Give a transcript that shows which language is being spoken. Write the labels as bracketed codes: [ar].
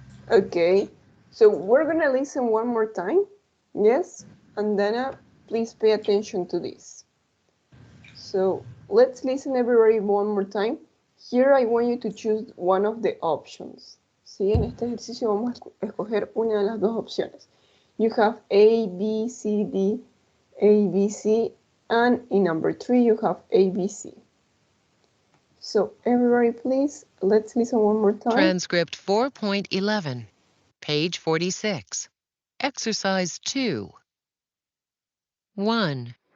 [en] Okay, so we're gonna listen one more time. Yes, and Dana, please pay attention to this. So let's listen everybody one more time. Here I want you to choose one of the options. [es] ¿Sí? En este ejercicio vamos a escoger una de las dos opciones. [en] You have A, B, C, D, A, B, C, and in number 3 you have A, B, C. So everybody please, let's listen one more time. Transcript 4.11, page 46. Exercise 2. 1.